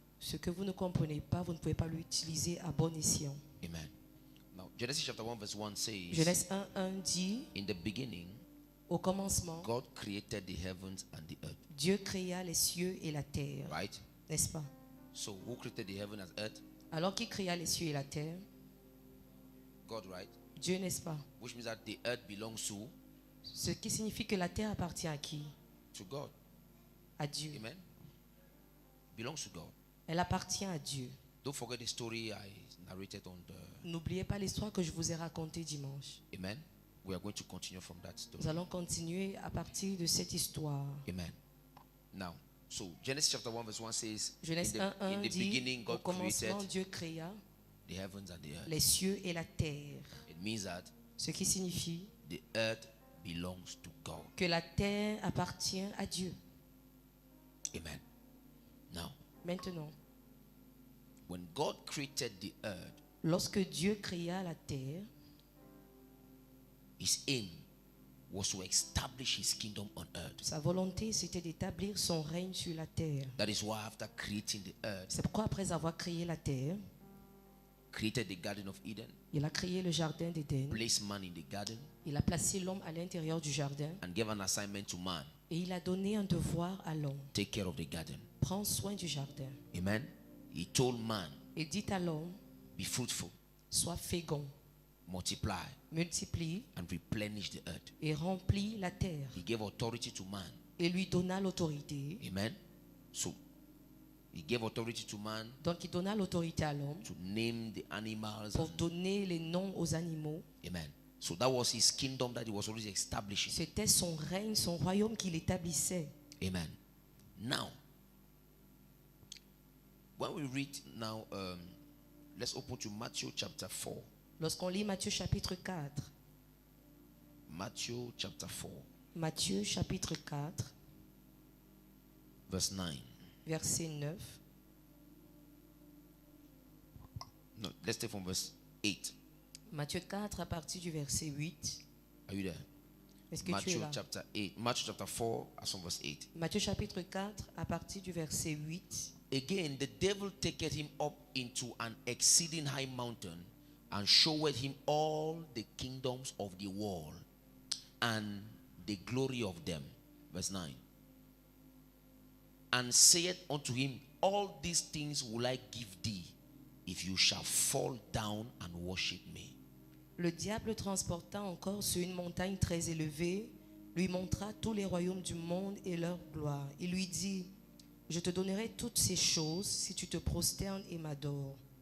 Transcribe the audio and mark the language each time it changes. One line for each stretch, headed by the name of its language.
French: Ce que vous ne comprenez pas, vous ne pouvez pas l'utiliser à bon escient.
English: Amen. Now, Genesis chapter 1 verse 1 says,
French: Genèse 1:1 dit,
English: in the beginning,
French: au commencement,
English: God created the heavens and the earth.
French: Dieu créa les cieux et la terre.
English: Right?
French: N'est-ce pas?
English: So, who created the heaven and earth?
French: Alors qui créa les cieux et la terre?
English: God, right?
French: Dieu, n'est-ce pas?
English: Which means that the earth belongs to
French: Ce qui signifie que la terre appartient à qui?
English: God.
French: À Dieu.
English: Amen. Belongs to God.
French: Elle appartient à Dieu.
English: Don't forget the story I narrated on the.
French: N'oubliez pas l'histoire que je vous ai racontée dimanche.
English: Amen. We are going to continue from that story.
French: Nous allons continuer à partir de cette histoire.
English: Amen. Now, so Genesis chapter 1 verse 1 says,
French: Genèse
English: in
French: 1:1
English: the
French: dit,
English: beginning
French: au
English: God
French: commencement,
English: created
French: Dieu créa
English: the heavens and the earth.
French: les cieux et la terre.
English: It means that
French: Ce qui signifie
English: the earth belongs to God.
French: que la terre appartient à Dieu.
English: Amen. Now,
French: Maintenant,
English: when God created the earth,
French: lorsque Dieu créa la terre,
English: his aim was to establish his kingdom on earth.
French: sa volonté c'était d'établir son règne sur la terre.
English: That is why after creating the earth,
French: C'est pourquoi après avoir créé la terre,
English: created the Garden of Eden,
French: il a créé le jardin d'Éden,
English: placed man in the garden,
French: il a placé l'homme à l'intérieur du jardin
English: and gave an assignment to man.
French: et il a donné un devoir à l'homme.
English: Take care of the garden.
French: Prends soin du jardin.
English: Amen. He told man,
French: Et dit à l'homme,
English: be fruitful,
French: sois fécond,
English: multiply,
French: multiplie
English: and replenish the earth.
French: et remplis la terre.
English: He gave authority to man.
French: Et lui donna l'autorité.
English: Amen. So, he gave authority to man
French: Donc il donna l'autorité à l'homme
English: to name the animals.
French: pour donner les noms aux animaux.
English: Amen. So that was his kingdom that he was already establishing.
French: C'était son règne, son royaume qu'il établissait.
English: Amen. Now, when we read now, let's open to Matthew chapter 4.
French: Lorsqu'on lit Matthieu chapitre 4,
English: Matthew chapter 4,
French: Matthieu chapitre 4,
English: verse 9.
French: verset 9.
English: No, let's take from verse 8.
French: Matthieu 4 à partir du verset 8.
English: Are you there?
French: Est-ce que tu es
English: Matthew
French: là?
English: chapter 8. Matthew chapter 4, as from verse 8.
French: Matthieu chapitre 4 à partir du verset 8.
English: Again, the devil taketh him up into an exceeding high mountain and showeth him all the kingdoms of the world and the glory of them. Verse 9. And saith unto him, all these things will I give thee, if you shall fall down and worship me.
French: Le diable le transporta encore sur une montagne très élevée, lui montra tous les royaumes du monde et leur gloire. Il lui dit, je te donnerai toutes ces choses si tu te prosternes et m'adores.